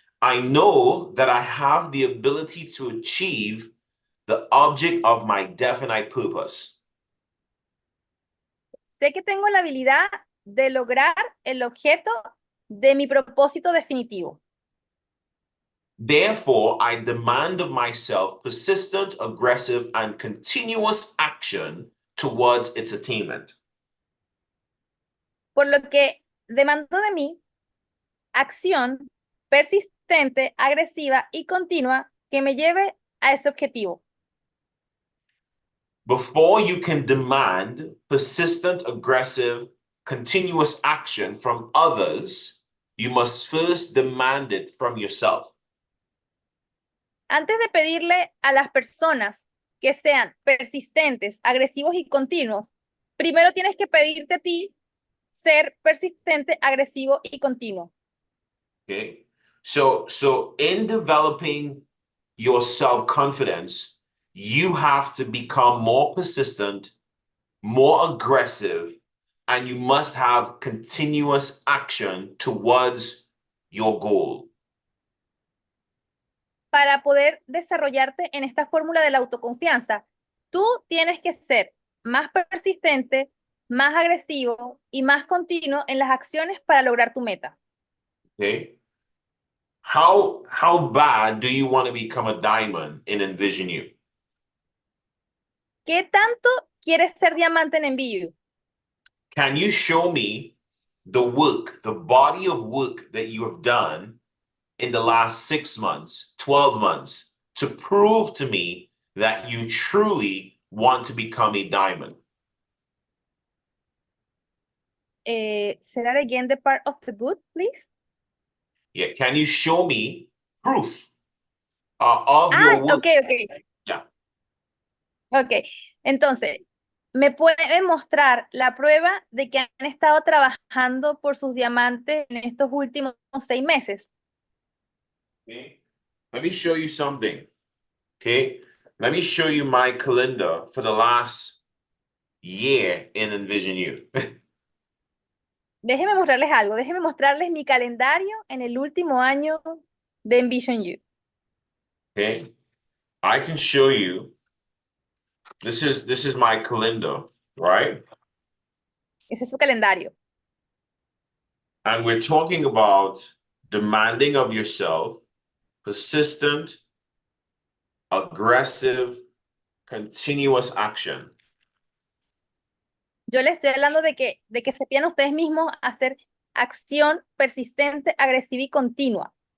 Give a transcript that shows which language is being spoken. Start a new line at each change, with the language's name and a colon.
English: I know that I have the ability to achieve the object of my definite purpose.
Spanish: Sé que tengo la habilidad de lograr el objeto de mi propósito definitivo.
English: Therefore, I demand of myself persistent, aggressive, and continuous action towards its attainment.
Spanish: Por lo que demando de mí acción persistente, agresiva y continua que me lleve a ese objetivo.
English: Before you can demand persistent, aggressive, continuous action from others, you must first demand it from yourself.
Spanish: Antes de pedirle a las personas que sean persistentes, agresivos y continuos, primero tienes que pedirte a ti ser persistente, agresivo y continuo.
English: Okay. So in developing your self-confidence, you have to become more persistent, more aggressive, and you must have continuous action towards your goal.
Spanish: Para poder desarrollarte en esta fórmula de la autoconfianza, tú tienes que ser más persistente, más agresivo y más continuo en las acciones para lograr tu meta.
English: Okay. How bad do you want to become a diamond in Envision You? ¿Qué tanto quieres ser diamante en Envy? Can you show me the work, the body of work that you have done in the last 6 months, 12 months, to prove to me that you truly want to become a diamond? Say that again, the part of the book, please. Yeah, can you show me proof of your work? Ok. Yeah.
Spanish: Ok, entonces, ¿me pueden mostrar la prueba de que han estado trabajando por sus diamantes en estos últimos 6 meses?
English: Okay. Let me show you something. Okay. Let me show you my calendar for the last year in Envision You.
Spanish: Déjenme mostrarles algo, déjenme mostrarles mi calendario en el último año de Envision You.
English: Okay. I can show you. This is my calendar, right?
Spanish: Ese es su calendario.
English: And we're talking about demanding of yourself, persistent, aggressive, continuous action.
Spanish: Yo les estoy hablando de que se tienen ustedes mismos a hacer acción persistente, agresiva y continua.